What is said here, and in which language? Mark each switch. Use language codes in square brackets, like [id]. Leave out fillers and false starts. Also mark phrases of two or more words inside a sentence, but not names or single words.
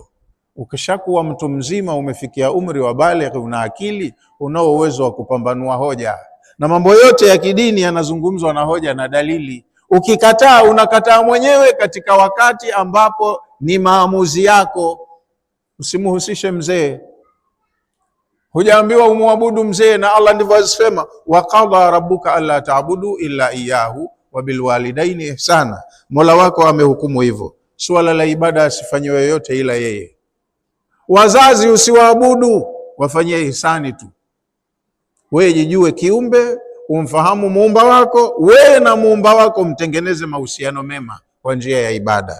[sw] Ukishakuwa mtu mzima, umefikia umri wa baligh, una akili, unao uwezo wa kupambanua hoja, na mambo yote ya kidini yanazungumzwa na hoja na dalili. Ukikataa unakataa mwenyewe katika wakati ambapo ni maamuzi yako. Usimuhusishe mzee. Hujaambiwa umwabudu mzee, na Allah ndivyo alisema, [ar] وقضى ربك ألا تعبدوا إلا إياه وبالوالدين إحسانا. [sw] Mola wako amehukumu hivyo, swala la ibada asifanyiwe yoyote ila yeye. Wazazi usiwaabudu, wafanyie ihsani tu. Wewe jijue kiumbe, umfahamu muumba wako, wewe na muumba wako mtengeneze mahusiano mema kwa njia ya ibada.